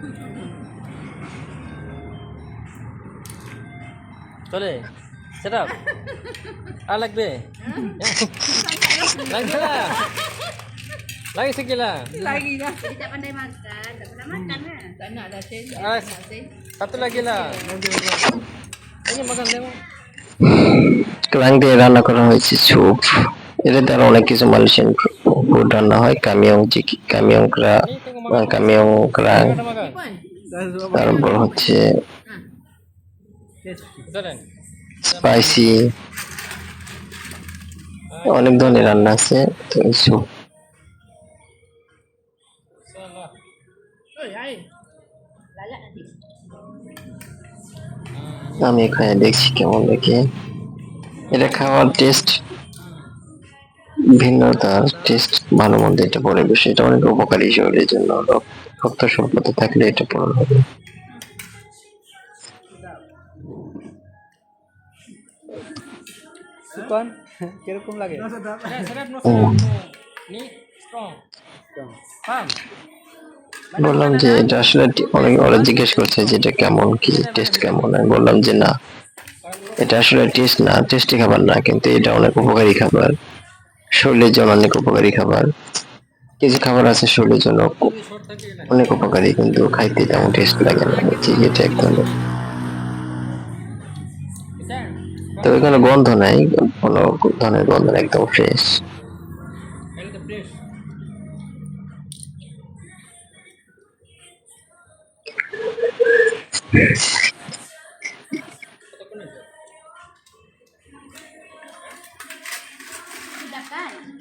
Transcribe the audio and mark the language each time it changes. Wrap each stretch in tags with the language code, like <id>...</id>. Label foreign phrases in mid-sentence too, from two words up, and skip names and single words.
<ms>Boleh. Sedap. Lagi. Lagi lah. Lagi sikit lah. Lagi dah. Jadi tak pandai makan. Tak pernah makan lah. Tak nak dah Sen. Satu lagi lah. Ini makan tengok.</ms> <bn>ক্রাং দিয়ে রান্না করা হয়েছে স্যুপ। এটাতে আরো অনেক কিছু</bn> <en>Malaysian food</en> <bn>রান্না হয়, কামিয়ং</bn> <ms>Ini tengok makan.</ms> <bn>কামিয়ং ক্রাং,</bn> <ms>Ada makan. Sipon.</ms> <bn>তারপর হচ্ছে</bn> <ms>Betul kan?</ms> <bn>স্পাইসি, অনেক ধরনের রান্না আছে। তো এই স্যুপ</bn> <ms>Salah. Oi, air. Lalat nanti.</ms> <bn>আমি খাই দেখছি কেমন লাগে। এটা খাওয়ার টেস্ট ভিন্ন, তার টেস্ট ভালো মন্দ এটা পরে বিষয়। এটা অনেক উপকারী শরীরের জন্য, রক্ত স্বল্পতা থাকলে এটা পূরণ হবে। Sukon, কিরকম লাগে?</bn> <ms>Sedap no Ni strong. Paham?</ms> <bn>বললাম যে এটা আসলে অনেক, ওরা জিজ্ঞেস করছে যে এটা কেমন, কি টেস্ট কেমন। আমি বললাম যে না, এটা আসলে টেস্ট না, টেস্টি খাবার না, কিন্তু এটা অনেক উপকারী খাবার, শরীরের জন্য অনেক উপকারী খাবার। কিছু খাবার আছে শরীরের জন্য অনেক উপকারী, কিন্তু খাইতে তেমন টেস্ট লাগে না। ঠিক, এটা এক ধরনের। তো এখানে গন্ধ নাই, কোনো ধরনের গন্ধ নাই, একদম ফ্রেশ।</bn> <ms>Sudah kan?</ms>